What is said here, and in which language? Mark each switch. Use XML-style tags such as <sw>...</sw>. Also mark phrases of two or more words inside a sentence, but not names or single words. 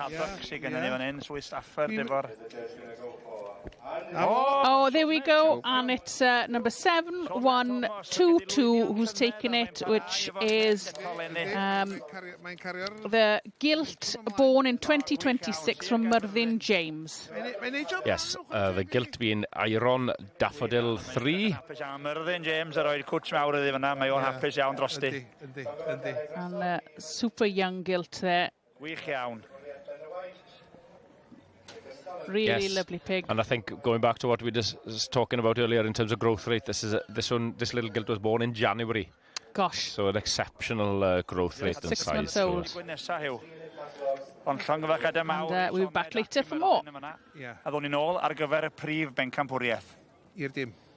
<en>Oh, there we go, and it's number 7122 who's taken it, which is the Gylch, born in 2026 from Myrddin James. Yes, the Gylch being Iron Daffodil 3.</en> <cy>Myrddin James a roi'r cwts mawr iddi fyna, mae o'n hapus iawn drosti.</cy> <en>And super young Gylch there.</en> <cy>Wych iawn.</cy> <en>Really lovely pig. And I think going back to what we just was talking about earlier in terms of growth rate, this little gilt was born in January. Gosh. So an exceptional growth rate and 6 size. months old. And we'll be back later for more.</en> <cy>A ddwn ni nôl ar gyfer y prif bencampwriaeth. I'r dim.</cy>